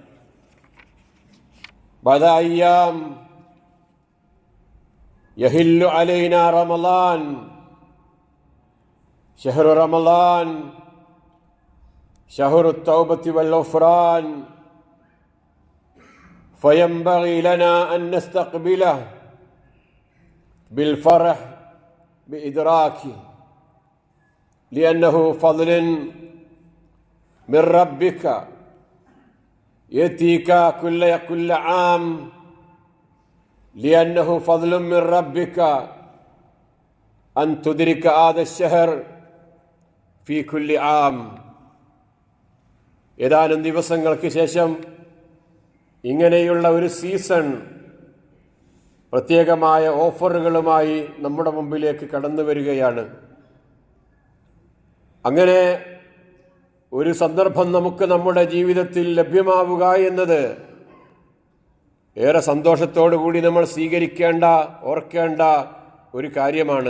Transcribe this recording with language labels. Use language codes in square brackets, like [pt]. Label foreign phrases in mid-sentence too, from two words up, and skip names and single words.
[ar] بدأ أيام يهل علينا رمضان، شهر رمضان شهر التوبة والغفران, فينبغي لنا أن نستقبله بالفرح بإدراكه لأنه فضل من ربك يأتيك كل عام لأنه فضل من ربك أن تدرك هذا الشهر في كل عام. [ml] ഏതാനും ദിവസങ്ങൾക്ക് ശേഷം ഇങ്ങനെയുള്ള ഒരു സീസൺ പ്രത്യേകമായ ഓഫറുകളുമായി നമ്മുടെ മുമ്പിലേക്ക് കടന്നു വരികയാണ്. അങ്ങനെ ഒരു സന്ദർഭം നമുക്ക് നമ്മുടെ ജീവിതത്തിൽ ലഭ്യമാവുക എന്നത് ഏറെ സന്തോഷത്തോടു കൂടി നമ്മൾ സ്വീകരിക്കേണ്ട, ഓർക്കേണ്ട ഒരു കാര്യമാണ്.